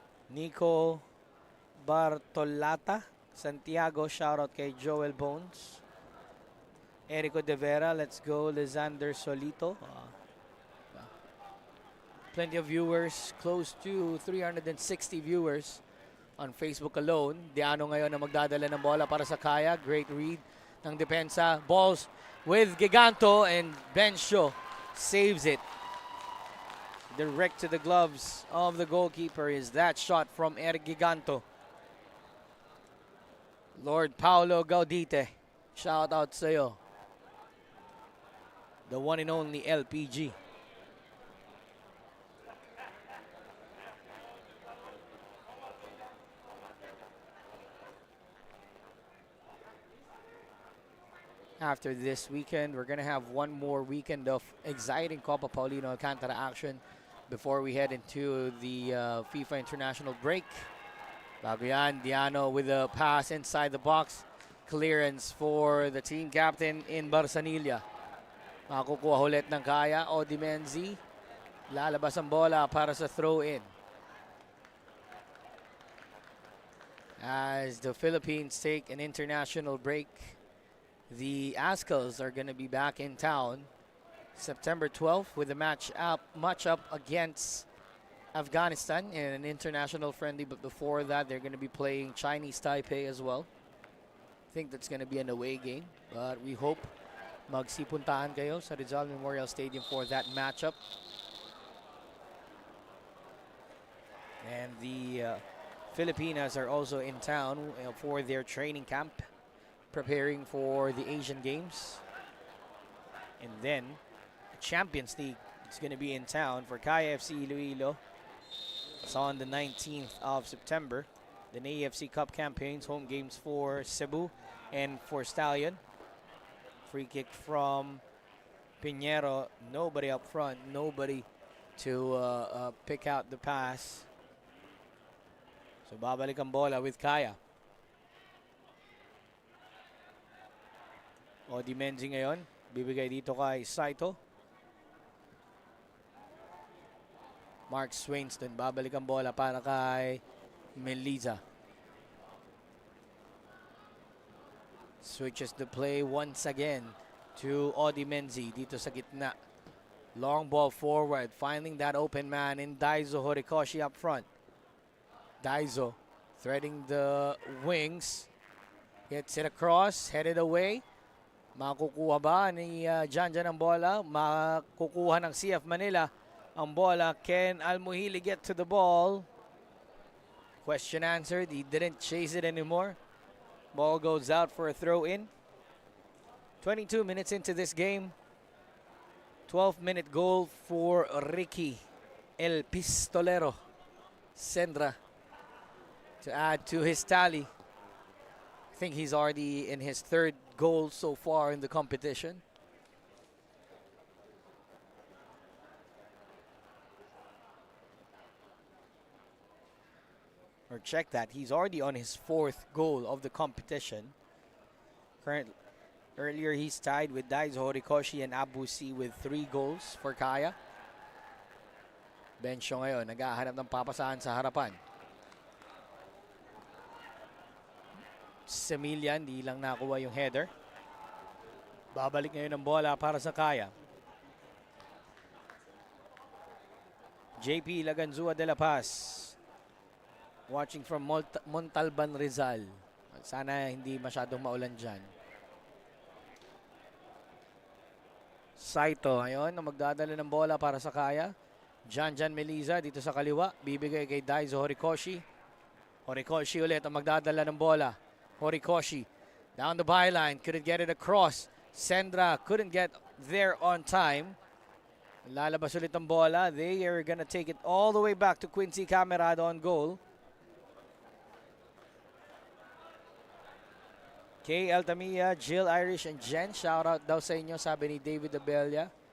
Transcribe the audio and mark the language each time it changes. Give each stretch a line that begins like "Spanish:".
English: Nico Bartolata, Santiago, shoutout
Filipino: kay
English: Joel Bones. Erico De Vera, let's go. Lizander Solito. Plenty of viewers, close to 360 viewers on Facebook alone.
Filipino: Diano ngayon na magdadala ng bola para sa Kaya.
English: Great read
Filipino: ng depensa.
English: Balls with Giganto, and Bencio saves it. Direct to the gloves of the goalkeeper is that shot from Eric Giganto.
Filipino: Lord Paulo Gaudite,
English: shout out
Filipino: sa'yo.
English: The one and only LPG. After this weekend, we're going to have one more weekend of exciting Copa Paulino Alcantara action before we head into the FIFA International break.
Filipino: Bago yan,
English: Diano with a pass inside the box. Clearance for the team captain in Barsanilla.
Filipino: Makukuha ulit ng Kaya. Odi Menzi. Lalabas ang bola para sa throw-in.
English: As the Philippines take an international break, the Azkals are going to be back in town September 12th with a match-up against Afghanistan in an international friendly. But before that, they're going to be playing Chinese Taipei as well. I think that's going to be an away game. But we hope
Filipino: magsipuntaan kayo sa
English: Rizal Memorial Stadium for that matchup. And the Filipinas are also in town for their training camp, preparing for the Asian Games. And then the Champions League is going to be in town for Kaya FC-Iloilo. It's on the 19th of September. The AFC Cup campaigns, home games for Cebu and for Stallion. Free kick from Pinheiro. Nobody up front. Nobody to pick out the pass.
Filipino: So babalik ang bola with Kaya. Odi Menzi ngayon. Bibigay dito kay Saito. Mark Swainston. Babalik ang bola para kay Meliza.
English: Switches the play once again to Odi Menzi
Filipino: dito sa gitna.
English: Long ball forward. Finding that open man in Daizo Horikoshi up front. Daizo threading the wings. Gets it across, headed away.
Filipino: Makukuha ba ni Jan ang bola? Makukuha ng CF Manila ang bola.
English: Can Almuhili get to the ball? Question answered. He didn't chase it anymore. Ball goes out for a throw-in. 22 minutes into this game. 12-minute goal for Ricky El Pistolero Sendra to add to his tally. I think he's already in his third goal so far in the competition. Or check that, he's already on his fourth goal of the competition. Earlier he's tied with Daizo Horikoshi and Abusi with 3 goals for Kaya.
Filipino: Bencho ngayon, naghahanap ng papasahan sa harapan. Semillan, di lang nakuha yung header. Babalik ngayon ang bola para sa Kaya.
English: JP Laganzua de la Paz. Watching from Montalban, Rizal.
Filipino: Sana hindi masyadong maulan dyan. Saito ngayon na magdadala ng bola para sa Kaya. Jan Meliza dito sa kaliwa. Bibigay kay Daizo Horikoshi. Horikoshi ulit ang magdadala ng bola.
English: Horikoshi down the byline. Couldn't get it across. Sendra couldn't get there on time.
Filipino: Lalabas ulit ang bola.
English: They are gonna take it all the way back to Quincy Camerado on goal.
Filipino: Kay Altamia, Jill Irish, and Jen.
English: Shout out
Filipino: daw sa inyo, sabi ni David Abella.